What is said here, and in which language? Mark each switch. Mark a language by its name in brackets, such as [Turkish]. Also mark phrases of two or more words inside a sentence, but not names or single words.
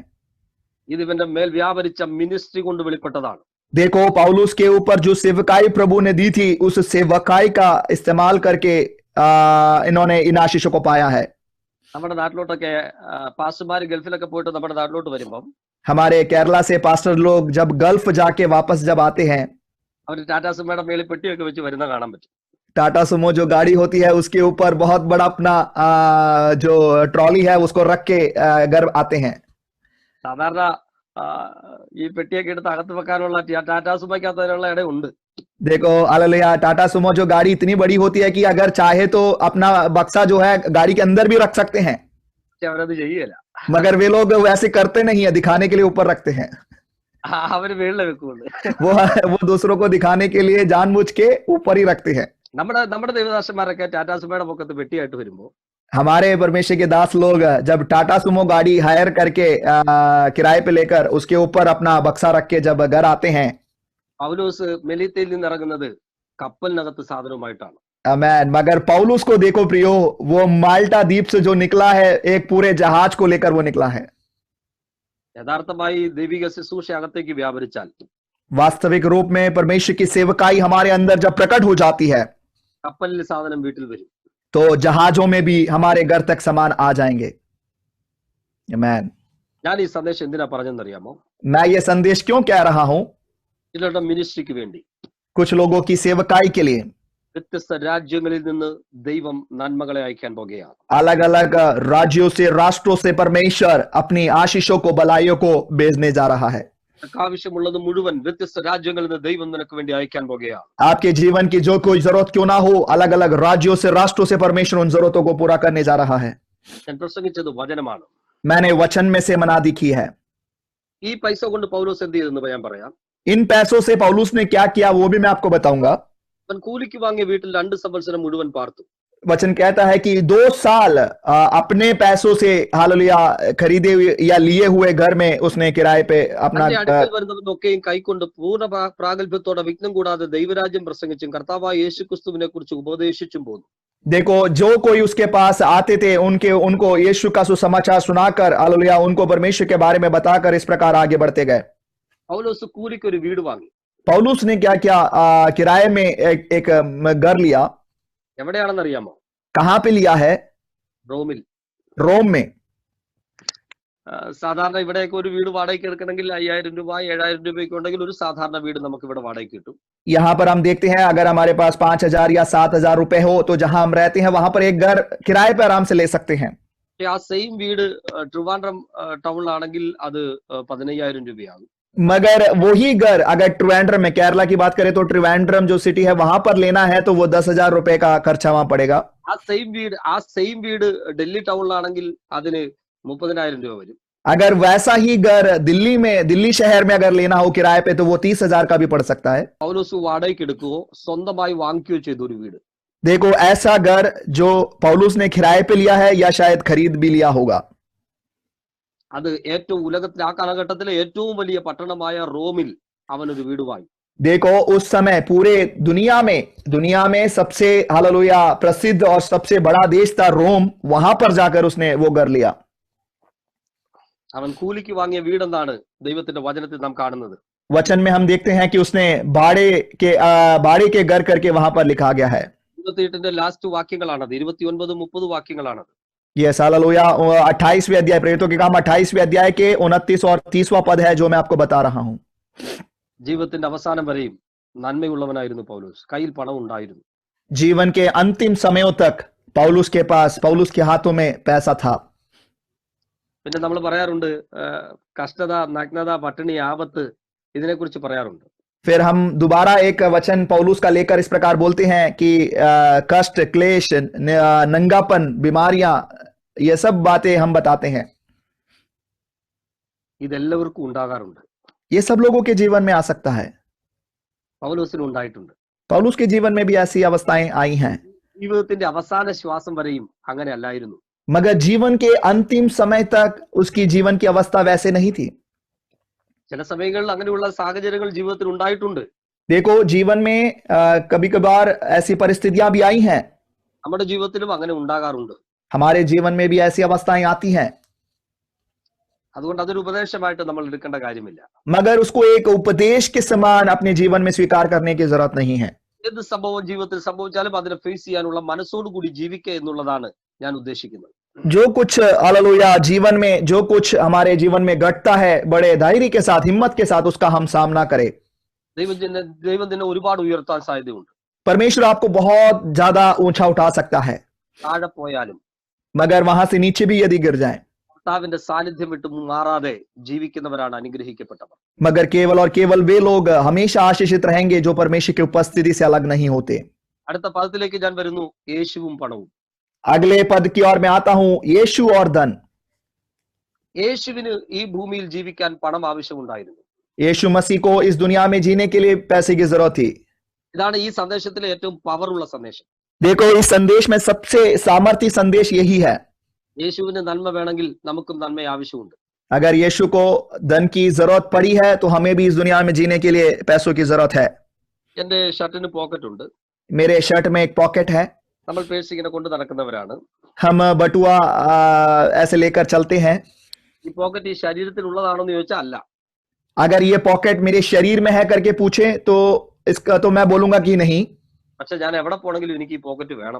[Malayalam] ഇത് ഇവന്റെ മേൽ വ്യാപരിച്ച മിനിസ്ട്രി കൊണ്ട് വെളിപ്പെട്ടതാണ്. [Hindi] देखो, पौलुस के ऊपर जो सेवकाई प्रभु ने दी थी, उस सेवकाई का इस्तेमाल करके इन्होंने इन आशीषों को पाया है. [Malayalam] നമ്മുടെ നാട്ടിലോട്ടൊക്കെ പാസ്റ്റർമാർ ഗൾഫിലൊക്കെ പോയിട്ട് നമ്മുടെ നാട്ടിലോട്ട് വരുമ്പം [Hindi] हमारे केरला से पास्टर लोग जब गल्फ जाके वापस जब आते हैं, [Malayalam] അവർ ടാറ്റാ സുമയുടെ മേളിൽ പെട്ടിയൊക്കെ വെച്ച് വരുന്ന കാണാൻ പറ്റും. [Hindi] टाटा सुमो जो गाड़ी होती है उसके ऊपर बहुत बड़ा अपना जो ट्रॉली है उसको रख के घर आते हैं. [Malayalam] സാധാരണ ഈ പെട്ടിയൊക്കെ എടുത്ത് അകത്ത് വെക്കാനുള്ള ടാറ്റാ സുമയ്ക്കകത്ത് അതിനുള്ള ഇടം ഉണ്ട്. [Hindi] देखो, हालेलुया, टाटा सुमो जो गाड़ी इतनी बड़ी होती है कि अगर चाहे तो अपना बक्सा जो है गाड़ी के अंदर भी रख सकते हैं, [Malayalam] പക്ഷെ അവരത് ചെയ്യല. [Hindi] मगर वे लोग वैसे करते नहीं है, दिखाने के लिए ऊपर रखते हैं. [Malayalam] അവര് മേളിൽ വെക്കുള്ളൂ. [Hindi] वो दूसरों को दिखाने के लिए जानबूझ के ऊपर ही रखते हैं. [Malayalam] നമ്മുടെ ദേവദാസന്മാരൊക്കെ ടാറ്റാ സുമയുടെ പൊക്കത്ത് പെട്ടിയായിട്ട് വരുമ്പോ [Hindi] हमारे परमेश्वर के दास लोग जब टाटा सुमो गाड़ी हायर करके किराए पे लेकर उसके ऊपर अपना बक्सा रख के जब घर आते हैं, [Malayalam] പൗലോസ് മെലീത്തയിൽ നിന്ന് ഇറങ്ങുന്നത് കപ്പലിനകത്ത് സാധനവുമായിട്ടാണ്. [Hindi] आमेन. मगर पौलुस को देखो प्रियो, वो माल्टा द्वीप से जो निकला है एक पूरे जहाज को लेकर वो निकला है. [Malayalam] യഥാർത്ഥമായി ദൈവിക ശുശ്രൂഷ അകത്തേക്ക് വ്യാപരിച്ചാൽ [Hindi] वास्तविक रूप में परमेश्वर की सेवकाई हमारे अंदर जब प्रकट हो जाती है [Malayalam] കപ്പലിൽ സാധനം വീട്ടിൽ വരും. [Hindi] तो जहाजों में भी हमारे घर तक सामान आ जाएंगे. आमेन. [Malayalam] ഞാൻ ഈ സന്ദേശം എന്തിനാ പറഞ്ഞെന്നറിയാമോ? [Hindi] मैं ये संदेश क्यों कह रहा हूं? [Malayalam] ചിലരുടെ മിനിസ്ട്രിക്ക് വേണ്ടി, [Hindi] कुछ लोगों की सेवकाई के लिए [Malayalam] വ്യത്യസ്ത രാജ്യങ്ങളിൽ നിന്ന് ദൈവം നന്മകളെ അയക്കാൻ പോകുകയാണ്. [Hindi] अलग अलग राज्यों से, राष्ट्रों से परमेश्वर अपनी आशीषों को, भलाइयों को भेजने जा रहा है. [Malayalam] ആവശ്യമുള്ളത് മുഴുവൻ വ്യത്യസ്ത രാജ്യങ്ങളിൽ നിന്ന് ദൈവം നിനക്ക് വേണ്ടി അയക്കാൻ പോകുകയാണ്. [Hindi] आपके जीवन की जो कोई जरूरत क्यों ना हो, अलग अलग राज्यों से, राष्ट्रों से परमेश्वर उन जरूरतों को पूरा करने जा रहा है. [Malayalam] ഞാൻ പ്രസംഗിച്ചത് വചനമാണ്. [Hindi] मैंने वचन में से मनादी की है. [Malayalam] ഈ പൈസ കൊണ്ട് പൗലോസ് എന്ത് ചെയ്തെന്ന് ഞാൻ പറയാം. [Hindi] इन पैसों से पौलुस ने क्या किया वो भी मैं आपको बताऊंगा. [Malayalam] അവൻ കൂലിക്ക് വാങ്ങിയ വീട്ടിൽ 2 സംവത്സരം മുഴുവൻ പാർത്തു. [Hindi] वचन कहता है कि 2 साल अपने पैसों से हालेलुया खरीदे हुए या लिए हुए घर में उसने किराए पे अपना [Malayalam] തന്റെ അടുക്കൽ വരുന്നവരൊക്കെയും കൈക്കൊണ്ട് പൂർണ്ണ പ്രാഗൽഭ്യത്തോടെ വിഘ്നം കൂടാതെ ദൈവരാജ്യം പ്രസംഗിച്ചും കർത്താവായ യേശുക്രിസ്തുവിനെ കുറിച്ച് ഉപദേശിച്ചും പോന്നു. [Hindi] देखो, जो कोई उसके पास आते थे उनको यीशु का सुसमाचार सुनाकर हालेलुया उनको परमेश्वर के बारे में बताकर इस प्रकार आगे बढ़ते गए. [Malayalam] പൗലോസ് കൂലിക്ക് ഒരു വീട് വാങ്ങി. [Hindi] पौलुस ने क्या किया? किराए में एक घर लिया. [Malayalam] എവിടെയാണെന്നറിയാമോ? [Hindi] कहां पे लिया है? [Malayalam] റോമിൽ. [Hindi] रोम में. [Malayalam] സാധാരണ ഇവിടെയൊക്കെ ഒരു വീട് വാടകയ്ക്ക് എടുക്കണമെങ്കിൽ 5000 രൂപ 7000 രൂപയൊക്കെ ഉണ്ടെങ്കിൽ ഒരു സാധാരണ വീട് നമുക്ക് ഇവിടെ വാടകയ്ക്ക് കിട്ടും. [Hindi] यहाँ पर हम देखते हैं अगर हमारे पास 5000 या 7000 रुपए हो तो जहां हम रहते हैं वहां पर एक घर किराए पर आराम से ले सकते हैं. [Malayalam] ആ സെയിം വീട് ട്രിവാൻഡ്രം ടൗണിലാണെങ്കിൽ അത് 15000 രൂപയാകും. [Hindi] मगर वही घर अगर ट्रिवेंड्रम में, केरला की बात करें तो ट्रिवेंड्रम जो सिटी है वहां पर लेना है तो वो 10,000 रुपए का खर्चा वहां पड़ेगा. [Malayalam] ആ സെയിം വീട് ഡൽഹി ടൗണിലാണെങ്കിൽ അതിന് 30,000 രൂപ വരും. [Hindi] अगर वैसा ही घर दिल्ली शहर में अगर लेना हो किराए पे तो वो 30,000 का भी पड़ सकता है. [Malayalam] പൗലോസ് വാടകയ്ക്ക് എടുക്കുകയോ സ്വന്തമായി വാങ്ങിക്കുകയോ ചെയ്ത ഒരു വീട്. [Hindi] देखो, ऐसा घर जो पौलुस ने किराए पे लिया है या शायद खरीद भी लिया होगा. [Malayalam] അത് ഏറ്റവും ഉലകത്തിലെ ആ കാലഘട്ടത്തിലെ ഏറ്റവും വലിയ പട്ടണമായ റോമിൽ അവനൊരു വീട് വാങ്ങി. [Hindi] देखो, उस समय पूरे दुनिया में सबसे हालेलुया प्रसिद्ध और सबसे बड़ा देश था रोम. वहां पर जाकर उसने वो घर लिया. [Malayalam] അവൻ കൂലിക്ക് വാങ്ങിയ വീടെന്നാണ് ദൈവത്തിന്റെ വചനത്തിൽ നാം കാണുന്നത്. [Hindi] वचन में हम देखते हैं कि उसने भाड़े के घर करके वहां पर लिखा गया है. [Malayalam] 28 ലാസ്റ്റ് വാക്യങ്ങളാണത്, 29, 30 വാക്യങ്ങളാണത്. [Hindi] ये हालेलुया 28वें अध्याय, प्रेरितों के काम 28वें अध्याय के 29 और 30वां पद है जो मैं आपको बता रहा हूं. [Malayalam] ജീവിതത്തിന്റെ അവസാനം വരെയും നന്മയുള്ളവനായിരുന്നു പൗലോസ്. കയ്യിൽ പണം ഉണ്ടായിരുന്നു. [Hindi] जीवन के अंतिम समयों तक पौलुस के हाथों में पैसा था. [Malayalam] പിന്നെ നമ്മൾ പറയാറുണ്ട് കഷ്ടത, നഗ്നത, പട്ടിണി, ആപത്ത് ഇതിനെക്കുറിച്ച് പറയാറുണ്ട്. [Hindi] फिर हम दोबारा एक वचन पौलुस का लेकर इस प्रकार बोलते हैं कि कष्ट, क्लेश, नंगापन, बीमारियां, ये सब बातें हम बताते हैं. [Malayalam] ഇതെല്ലാവർക്കും ഉണ്ടാകാറുണ്ട്. [Hindi] ये सब लोगों के जीवन में आ सकता है. [Malayalam] പൗലോസിന് ഉണ്ടായിട്ടുണ്ട്. [Hindi] पौलुस के जीवन में भी ऐसी अवस्थाएं आई हैं. [Malayalam] ജീവിതത്തിന്റെ അവസാന ശ്വാസം വരെയും അങ്ങനെ അല്ലായിരുന്നു. [Hindi] मगर जीवन के अंतिम समय तक उसकी जीवन की अवस्था वैसे नहीं थी. [Malayalam] ചില സമയങ്ങളിൽ അങ്ങനെയുള്ള സാഹചര്യങ്ങൾ ജീവിതത്തിൽ ഉണ്ടായിട്ടുണ്ട്. [Hindi] देखो, जीवन में कभी कभार ऐसी परिस्थितियां भी आई हैं. [Malayalam] നമ്മുടെ ജീവിതത്തിലും അങ്ങനെ ഉണ്ടാകാറുണ്ട്. [Hindi] हमारे जीवन में भी ऐसी अवस्थाएं आती हैं. [Malayalam] അതുകൊണ്ട് അതൊരു ഉപദേശമായിട്ട് നമ്മൾ എടുക്കേണ്ട കാര്യമില്ല. [Hindi] मगर उसको एक उपदेश के समान अपने जीवन में स्वीकार करने की जरूरत नहीं है. [Malayalam] ഏത് സംഭവം ജീവിതത്തിൽ സംഭവിച്ചാലും അതിനെ ഫേസ് ചെയ്യാനുള്ള മനസ്സോടുകൂടി ജീവിക്കുക എന്നുള്ളതാണ് ഞാൻ ഉദ്ദേശിക്കുന്നത്. [Hindi] जो कुछ हालेलुया जीवन में जो कुछ हमारे जीवन में घटता है, बड़े धैर्य के साथ, हिम्मत के साथ उसका हम सामना करें. [Malayalam] ദൈവം നിന്നെ ഒരുപാട് ഉയർത്താൻ സാധ്യതയുണ്ട്. [Hindi] परमेश्वर आपको बहुत ज्यादा ऊंचा उठा सकता है. [Malayalam] താഴെ പോയാലും [Hindi] मगर वहां से नीचे भी यदि गिर जाए, [Malayalam] കർത്താവിന്റെ സാന്നിധ്യം വിട്ട് മാറാതെ ജീവിക്കുന്നവരാണ് അനുഗ്രഹിക്കപ്പെട്ടവർ. [Hindi] मगर केवल और केवल वे लोग हमेशा आशीषित रहेंगे जो परमेश्वर की उपस्थिति से अलग नहीं होते. [Malayalam] അടുത്ത പദത്തിലേക്ക് ഞാൻ വരുന്നു, യേശുവും പണവും. [Hindi] अगले पद की ओर मैं आता हूं, यीशु और धन. [Malayalam] യേശുവിന് ഈ ഭൂമിയിൽ ജീവിക്കാൻ പണം ആവശ്യമുണ്ടായിരുന്നു. [Hindi] यीशु मसीह को इस दुनिया में जीने के लिए पैसे की जरूरत थी. [Malayalam] ഇതാണ് ഈ സന്ദേശത്തിലെ ഏറ്റവും പവറുള്ള സന്ദേശം. [Hindi] देखो, इस संदेश में सबसे सामर्थ्य संदेश यही है. [Malayalam] യേശുവിന് നന്മ വേണമെങ്കിൽ നമുക്കും നന്മ ആവശ്യമുണ്ട്. [Hindi] अगर यीशु को धन की जरूरत पड़ी है तो हमें भी इस दुनिया में जीने के लिए पैसों की जरूरत है. [Malayalam] എന്റെ ഷർട്ടിന് പോക്കറ്റ് ഉണ്ട്. [Hindi] मेरे शर्ट में एक पॉकेट है. [Malayalam] നമ്മൾ പേഴ്സ് ഇങ്ങനെ കൊണ്ട് നടക്കുന്നവരാണ്. [Hindi] हम बटुआ ऐसे लेकर चलते हैं. [Malayalam] ഈ പോക്കറ്റ് ഈ ശരീരത്തിൽ ഉള്ളതാണോ എന്ന് ചോദിച്ചാൽ അല്ല. [Hindi] अगर ये पॉकेट मेरे शरीर में है करके पूछे तो इसका तो मैं बोलूंगा कि नहीं. [Malayalam] പക്ഷെ ഞാൻ എവിടെ പോണെങ്കിലും എനിക്ക് ഈ പോക്കറ്റ് വേണം.